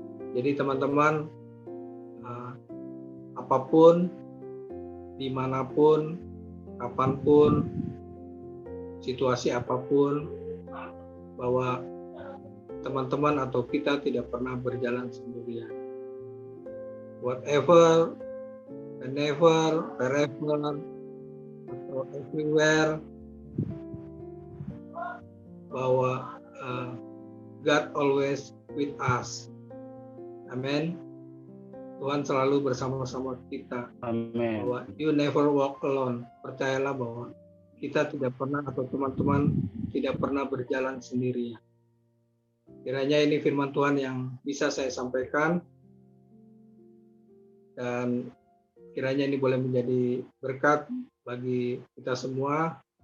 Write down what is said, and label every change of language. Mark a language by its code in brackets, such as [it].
[id] Jadi teman-teman, apapun, dimanapun, kapanpun, situasi apapun, bahwa teman-teman atau kita tidak pernah berjalan sendirian. [en] Whatever, whenever, wherever, [id] atau [en] everywhere, [id] bahwa [en] God always with us. [id] Amin. Tuhan selalu bersama-sama kita. Amin. Bahwa [en] you never walk alone. [id] Percayalah bahwa kita tidak pernah atau teman-teman tidak pernah berjalan sendirian. Kiranya ini firman Tuhan yang bisa saya sampaikan, dan kiranya ini boleh menjadi berkat bagi kita semua.